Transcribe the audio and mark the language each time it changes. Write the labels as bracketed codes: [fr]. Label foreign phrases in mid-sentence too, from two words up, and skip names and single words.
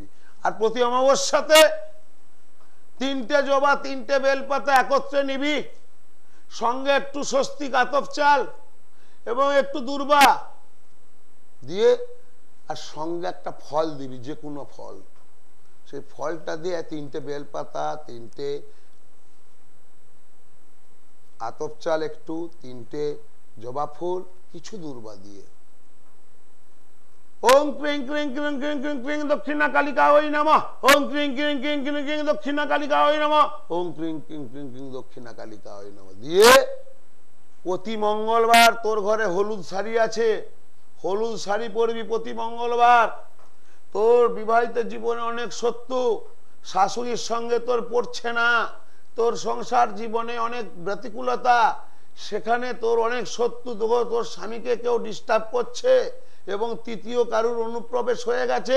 [bn] আর প্রতি অমাবস্যাতে 3টে জবা 3টে বেলপাতা একত্রে নিবি, সঙ্গে একটু স্বস্তিক আতপ চাল এবং একটু দূর্বা দিয়ে, আর সঙ্গে একটা ফল দিবি, যে কোনো ফল। সেই ফলটা দিয়ে 3টে বেলপাতা, 3টে আতপ চাল, একটু 3টে জবা ফুল, কিছু দূর্বা দিয়ে [sa] ওং ক্রিং ক্রিং ক্রিং ক্রিং ক্রিং ক্রিং দক্ষিণা কালিকা ওই নমঃ, ওং ক্রিং ক্রিং ক্রিং ক্রিং ক্রিং দক্ষিণা কালিকা ওই নমঃ, ওং ক্রিং ক্রিং ক্রিং ক্রিং দক্ষিণা কালিকা ওই নমঃ [bn] দিয়ে প্রতি মঙ্গলবার তোর ঘরে হলুদ শাড়ি আছে, হলুদ শাড়ি পরবি প্রতি মঙ্গলবার। তোর বিবাহিত জীবনে অনেক শত্রু, শাশুড়ির সঙ্গে তোর পড়ছে না, তোর সংসার জীবনে অনেক ব্যতিকূলতা, সেখানে তোর অনেক শত্রু, তোর স্বামীকে কেউ ডিস্টার্ব করছে এবং তৃতীয় কারুর অনুপ্রবেশ হয়ে গেছে।